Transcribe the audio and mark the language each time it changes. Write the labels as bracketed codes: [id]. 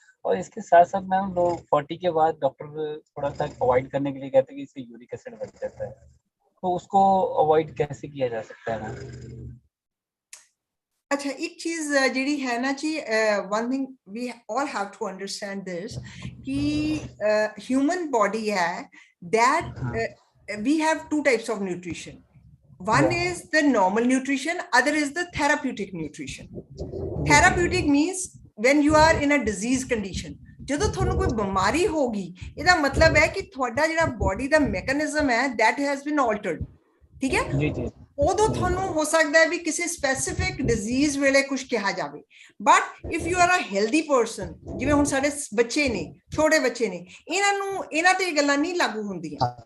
[hi] और इसके साथ साथ मैम लोग 40 के बाद डॉक्टर थोड़ा सा अवॉइड करने के लिए कहते हैं कि इससे यूरिक एसिड बढ़ जाता है, तो उसको अवॉइड कैसे किया जा सकता है मैम। अच्छा, एक चीज जी है ना जी, [en] One thing we all have to understand this कि human body है that we have two types of nutrition. One is the normal nutrition, other is the therapeutic nutrition. Therapeutic means when you are in a disease condition. [pa] ਜਦੋਂ ਤੁਹਾਨੂੰ ਕੋਈ ਬਿਮਾਰੀ ਹੋਗੀ ਇਹਦਾ ਮਤਲਬ ਹੈ ਕਿ ਤੁਹਾਡਾ ਜਿਹੜਾ ਬੋਡੀ ਦਾ ਮੈਕੈਨਿਜ਼ਮ ਹੈ [en] that has been altered। [pa] ਠੀਕ ਹੈ ਜੀ ਜੀ। ਉਦੋਂ ਤੁਹਾਨੂੰ ਹੋ ਸਕਦਾ ਹੈ ਵੀ ਕਿਸੇ ਸਪੈਸੀਫਿਕ ਡਿਜ਼ੀਜ਼ ਵੇਲੇ ਕੁਝ ਕਿਹਾ ਜਾਵੇ। [en] but if you are a healthy person, [pa] ਜਿਵੇਂ ਹੁਣ ਸਾਡੇ ਬੱਚੇ ਨੇ, ਛੋਟੇ ਬੱਚੇ ਨੇ, ਇਹਨਾਂ ਤੇ ਗੱਲਾਂ ਨਹੀਂ ਲਾਗੂ ਹੁੰਦੀਆਂ।